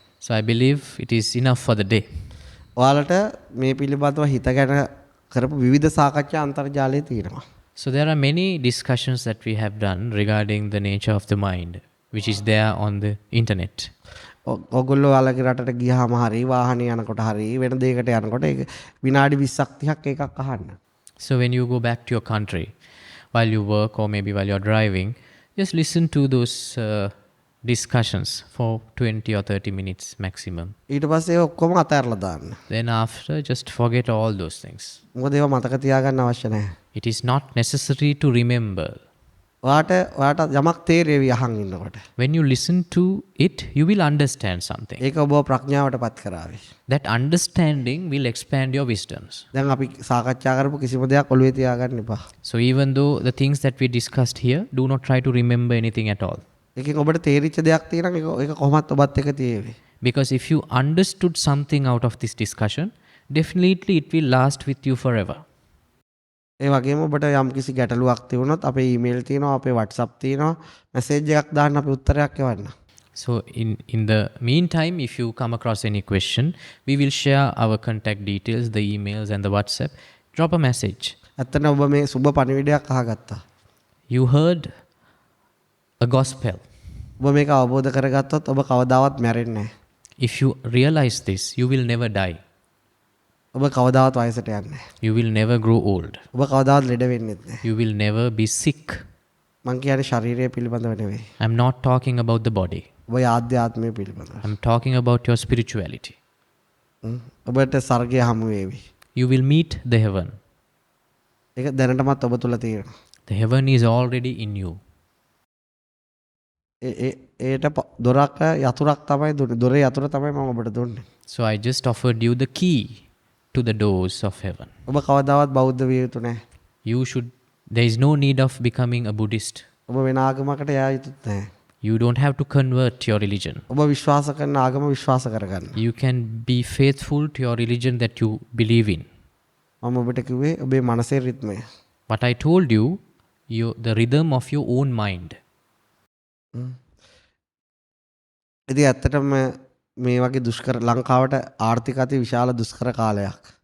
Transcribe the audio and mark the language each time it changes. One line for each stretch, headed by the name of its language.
English: So I believe it is enough for the day.
Sinhala: ඔයාලට මේ පිළිබඳව හිත ගැන කරපු විවිධ සාකච්ඡා අන්තර්ජාලයේ තියෙනවා.
English: So there are many discussions that we have done regarding the nature of the mind, which is there on the internet.
Sinhala: ඔයගොල්ලෝ ඔයාලගේ රටට ගියාම හරි වාහනේ යනකොට හරි වෙන දෙයකට යනකොට ඒක විනාඩි 20ක් 30ක් එකක් අහන්න.
English: So when you go back to your country, while you work or maybe while you're driving, just listen to those discussions for 20 or 30 minutes maximum.
Sinhala: ඊට පස්සේ ඔක්කොම අතහැරලා දාන්න.
English: Then after, just forget all those things.
Sinhala: මොකද ඒවා මතක තියාගන්න අවශ්‍ය නැහැ.
English: It is not necessary to remember.
Sinhala: ඔයාට යමක් තේරෙවි අහන් ඉන්නකොට.
English: When you listen to it, you will understand something.
Sinhala: ඒක ඔබ ප්‍රඥාවට පත් කරાવી.
English: That understanding will expand your wisdoms.
Sinhala: දැන් අපි සාකච්ඡා කරපු කිසිම දෙයක් ඔළුවේ තියාගන්න එපා.
English: So even though the things that we discussed here, do not try to remember anything at all.
Sinhala: ඒකෙන් ඔබට තේරිච්ච දෙයක් තියෙනවා ඒක කොහොමත් ඔබත් එක්ක තියෙවි.
English: Because if you understood something out of this discussion, definitely it will last with you forever.
Sinhala: ඒ වගේම ඔබට යම් කිසි ගැටලුවක් තිබුණොත් අපේ ඊමේල් තියෙනවා, අපේ WhatsApp තියෙනවා, මැසේජ් එකක් දාන්න අපි උත්තරයක් එවන්න.
English: So in the meantime, if you come across any question, we will share our contact details, the emails and the WhatsApp. Drop a message.
Sinhala: ඇත්තට ඔබ මේ සුබ පණිවිඩයක් අහගත්තා.
English: You heard a gospel.
Sinhala: ඔබ මේක අවබෝධ කරගත්තොත් ඔබ කවදාවත් මැරෙන්නේ නැහැ.
English: If you realize this, you will never die.
Sinhala: ඔබ කවදාවත් වයසට යන්නේ නැහැ.
English: You will never grow old.
Sinhala: ඔබ කවදාවත් ලෙඩ වෙන්නෙත් නැහැ.
English: You will never be sick.
Sinhala: මං කියන්නේ ශරීරය පිළිබඳව නෙවෙයි.
English: I'm not talking about the body.
Sinhala: ඔබ ආධ්‍යාත්මය පිළිබඳව.
English: I'm talking about your spirituality.
Sinhala: ඔබට ස්වර්ගය හමු වේවි.
English: You will meet the heaven.
Sinhala: ඒක දැනටමත් ඔබ තුල තියෙනවා.
English: The heaven is already in you.
Sinhala: ඒට දොරක් යතුරක් තමයි දුන්නේ. දොරේ යතුර තමයි මම ඔබට දුන්නේ.
English: So I just offered you the key to the doors of heaven.
Sinhala: ඔබ කවදාවත් බෞද්ධ විය යුතු නැහැ.
English: There is no need of becoming a Buddhist.
Sinhala: ඔබ වෙන ආගමකට යා යුතුත් නැහැ.
English: You don't have to convert your religion.
Sinhala: ඔබ විශ්වාස කරන ආගම විශ්වාස කරගන්න.
English: You can be faithful to your religion that you believe in.
Sinhala: මම ඔබට කිව්වේ ඔබේ මනසේ රිද්මය.
English: What I told you, the rhythm of your own mind.
Sinhala: ඉතින් ඇත්තටම මේ වගේ දුෂ්කර ලංකාවට ආර්ථික අති විශාල දුෂ්කර කාලයක්.